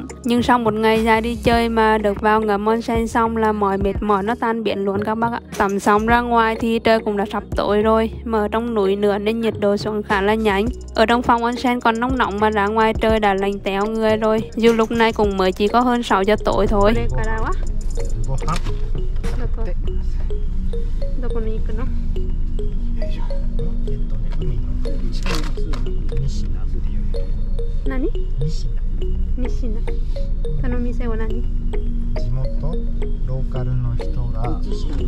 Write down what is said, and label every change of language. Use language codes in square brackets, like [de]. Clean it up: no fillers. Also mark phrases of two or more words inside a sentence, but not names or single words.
[vi] Nhưng sau một ngày dài đi chơi mà được vào ngâm onsen xong là mọi mệt mỏi nó tan biến luôn các bác ạ. Tắm xong ra ngoài thì trời cũng đã sắp tối rồi. Mà ở trong núi nữa nên nhiệt độ xuống khá là nhanh. Ở trong phòng onsen còn nóng nóng mà ra ngoài trời đã lạnh téo người rồi. Dù lúc này cũng mới chỉ có hơn 6 giờ tối thôi. [ja] ご飯買ってどこに行くの？海の近く西名っていう何？西名西名。その店は何？地元ローカルの人が使う、